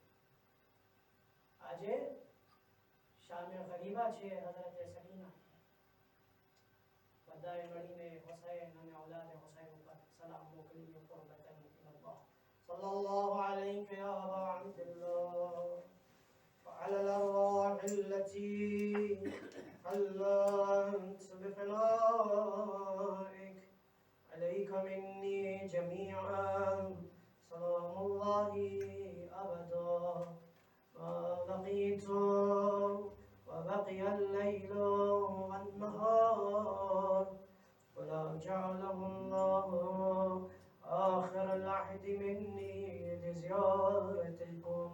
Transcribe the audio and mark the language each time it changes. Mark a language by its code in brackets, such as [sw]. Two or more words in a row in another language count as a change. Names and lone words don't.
[gu] આજે શામે ગરીબા છે હઝરત સકીના, બધાએ મળીને હુસૈન અને ઔલાદ હુસૈન ઉપર સલામ મોકલીએ. [ar] قربة إلى الله صلى الله عليه يا أبا عبد الله وعلى الأرواح التي حلت بفنائك عليك مني جميعا سلام الله أبدا ما بقيت وبقي الليل والنهار ولا جعله الله آخر العهد مني لزيارتكم.